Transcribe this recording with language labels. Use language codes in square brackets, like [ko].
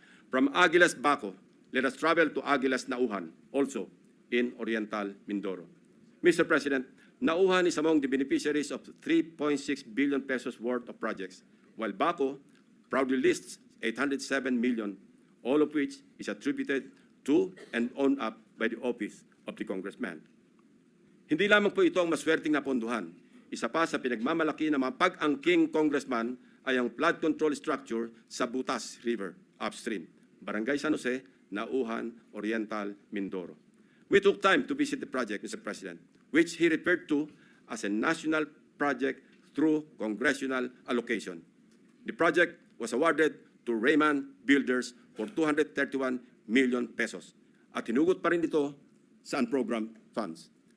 [en] From Aguilas Baco, let us travel to Aguilas Nauhan, also in Oriental Mindoro. Mr. President, Nauhan is among the beneficiaries of 3.6 billion pesos worth of projects, while Baco proudly lists 807 million, all of which is attributed to and owned up by the office of the congressman. [tl] Hindi lamang po ito ang maswerteng napondohan. Isa pa sa pinagmamalaki ng mga pag-angking congressman ay ang flood control structure sa Butas River upstream, Barangay San Jose, Nauhan, Oriental, Mindoro. [en] We took time to visit the project, Mr. President, which he referred to as a national project through congressional allocation. The project was awarded to Raymond Builders for 231 million pesos [tl] at hinugot pa rin ito sa unprogrammed funds.